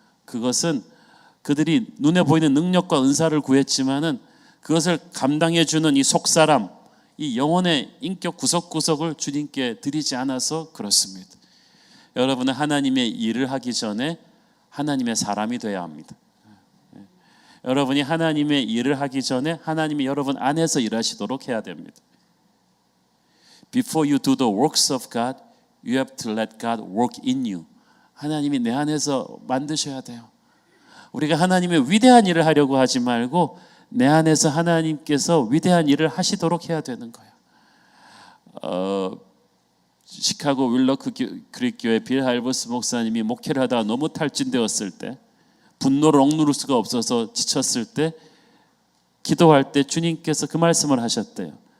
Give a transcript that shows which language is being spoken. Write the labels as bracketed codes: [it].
[ko] 그것은 그들이 눈에 보이는 능력과 은사를 구했지만은 그것을 감당해 주는 이 속사람, 이 영혼의 인격 구석구석을 주님께 드리지 않아서 그렇습니다. 여러분은 하나님의 일을 하기 전에 하나님의 사람이 되어야 합니다. 여러분이 하나님의 일을 하기 전에 하나님이 여러분 안에서 일하시도록 해야 됩니다. [en] Before you do the works of God, you have to let God work in you. [ko] 하나님이 내 안에서 만드셔야 돼요. 우리가 하나님의 위대한 일을 하려고 하지 말고 내 안에서 하나님께서 위대한 일을 하시도록 해야 되는 거예요. 시카고 윌러크 그리스교회 빌 할버스 목사님이 목회를 하다가 너무 탈진되었을 때, 분노를 억누를 수가 없어서 지쳤을 때, 기도할 때 주님께서 그 말씀을 하셨대요.